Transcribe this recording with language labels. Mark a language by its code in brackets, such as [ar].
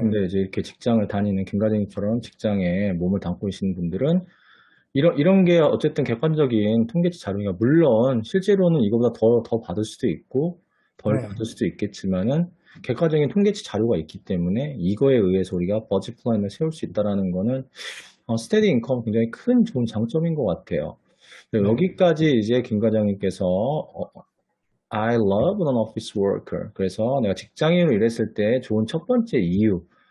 [ko] 근데 이제 이렇게 직장을 다니는 김과장님처럼 직장에 몸을 담고 계시는 분들은 이런 게 어쨌든 객관적인 통계치 자료가 물론 실제로는 이거보다 더 받을 수도 있고 덜 네. 받을 수도 있겠지만은 객관적인 통계치 자료가 있기 때문에 이거에 의해서 우리가 버짓 플랜을 세울 수 있다라는 거는 스테디 인컴 굉장히 큰 좋은 장점인 것 같아요. 네, 네. 여기까지 이제 김 과장님께서 [en] I love an office worker. [ko] 그래서 내가 직장인으로 일했을 때 좋은 첫 번째 이유,